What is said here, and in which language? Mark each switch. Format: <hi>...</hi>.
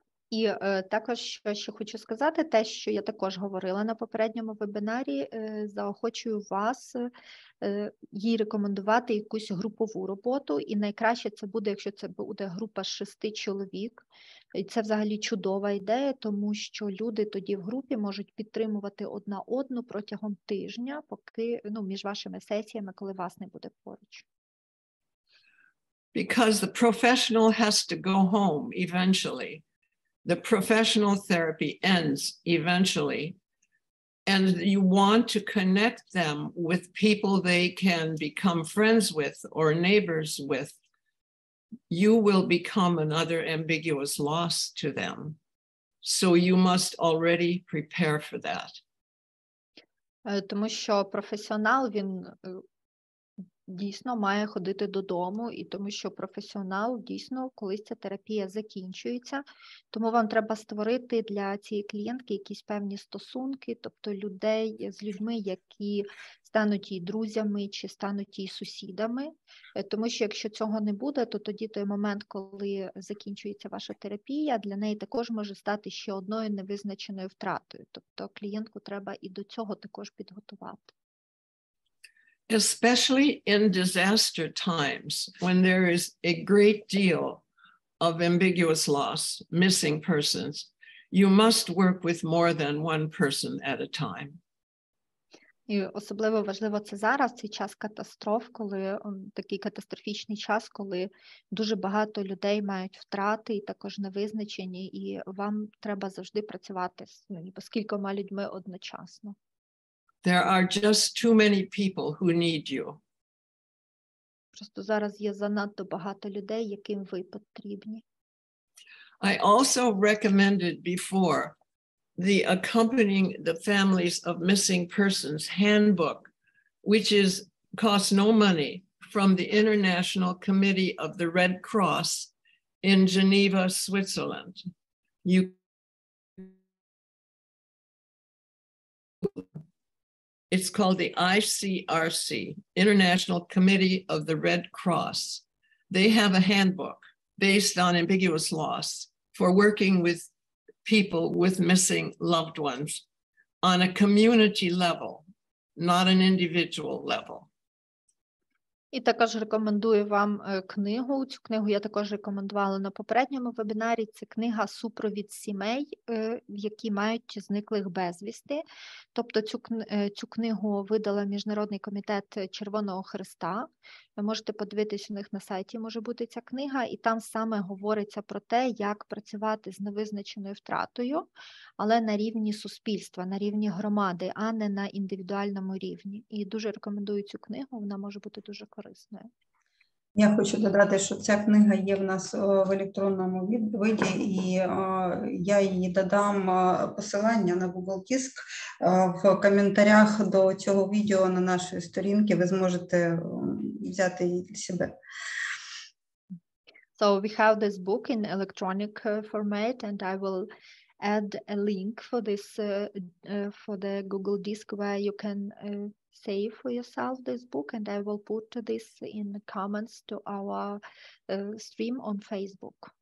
<uk>І також, що хочу сказати, те, що я також говорила на попередньому вебінарі, заохочую вас їй рекомендувати якусь групову роботу, і найкраще це буде, якщо це буде група з 6 чоловік. І це взагалі чудова ідея, тому що люди тоді в групі можуть підтримувати одна одну протягом тижня, поки, між вашими сесіями, коли вас не буде поруч.</uk> <en>Because the professional has to go home eventually. The professional therapy ends eventually, and you want to connect them with people they can become friends with or neighbors with. You will become another ambiguous loss to them. So you must already prepare for that.</en> <uk>Тому що професіонал, він дійсно має ходити додому, і тому що професіонал дійсно, колись ця терапія закінчується, тому вам треба створити для цієї клієнтки якісь певні стосунки, тобто з людьми, які стануть їй друзями чи стануть їй сусідами, тому що якщо цього не буде, то тоді той момент, коли закінчується ваша терапія, для неї також може стати ще одною невизначеною втратою, тобто клієнтку треба і до цього також підготувати.</uk> <en>Especially in disaster times, when there is a great deal of ambiguous loss, missing persons, you must work with more than one person at a time.</en> <uk>І особливо важливо це зараз, цей час катастроф, коли такий катастрофічний час, коли дуже багато людей мають втрати і також невизначені, і вам треба завжди працювати з кількома людьми одночасно.</uk> <en>There are just too many people who need you.</en> <uk>Просто зараз є занадто багато людей, яким ви потрібні.</uk> <en>I also recommended before the accompanying the families of missing persons handbook, which costs no money, from the International Committee of the Red Cross in Geneva, Switzerland. It's called the ICRC, International Committee of the Red Cross. They have a handbook based on ambiguous loss for working with people with missing loved ones on a community level, not an individual level.</en> <uk>І також рекомендую вам книгу. Цю книгу я також рекомендувала на попередньому вебінарі. Це книга «Супровід сімей, які мають зниклих безвісти». Тобто цю книгу видала Міжнародний комітет Червоного Хреста. Ви можете подивитись, у них на сайті може бути ця книга, і там саме говориться про те, як працювати з невизначеною втратою, але на рівні суспільства, на рівні громади, а не на індивідуальному рівні. І дуже рекомендую цю книгу, вона може бути дуже корисною. Я хочу додати, що ця книга є в нас в електронному виді, і я її додам посилання на Google Диск в коментарях до цього відео на нашій сторінці. Ви зможете взяти її для себе.</uk> <en>So we have this book in electronic format, and I will add a link for this for the Google Disk where you can save for yourself this book, and I will put this in the comments to our stream on Facebook.</en>